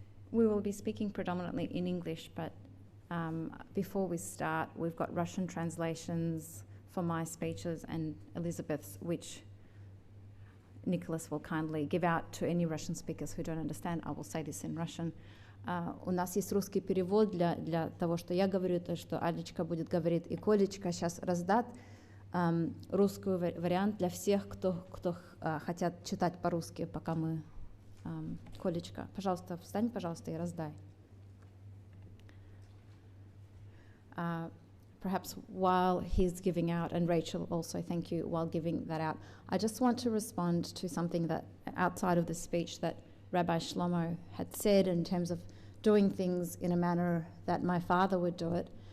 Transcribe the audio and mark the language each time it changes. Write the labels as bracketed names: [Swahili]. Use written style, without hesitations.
[English] We will be speaking predominantly in English, but before we start, we've got Russian translations for my speeches and Elizabeth's, which Nicholas will kindly give out to any Russian speakers who don't understand. I will say this in Russian. [Russian] У нас есть русский перевод для того, что я говорю, то, что Алечка будет говорить, и Колечка сейчас раздаст русский вариант для всех, кто хотят читать по-русски, пока мы... Колечка, пожалуйста, встань, пожалуйста, и раздай. [English] Perhaps while he's giving out, and Rachel also, thank you, while giving that out, I just want to respond to something that outside of the speech that Rabbi Shlomo had said in terms of doing things in a manner that my father would do it.